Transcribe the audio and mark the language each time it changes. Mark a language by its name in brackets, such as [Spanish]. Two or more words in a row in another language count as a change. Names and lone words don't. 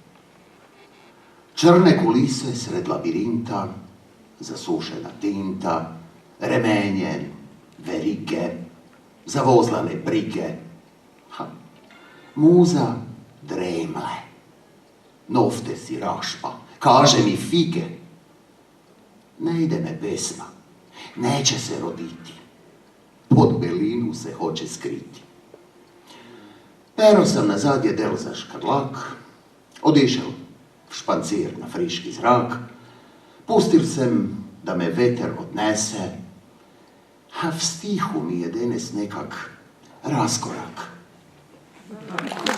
[Slovenian] Črne kulise sred labirinta, zasušena tinta, remenje, verige, zavozlane brige. Muza dremle, nofte si rašpa, kaže mi fige. [Croatian] Ne ide me pesma, neće se roditi, pod belinu se hoće skriti. [Slovenian] Pero sam na zadnje del za škarlak, odišel v špancir na friški zrak, pustil sem, da me veter odnese, a v stihu mi je danes nekak raskorak.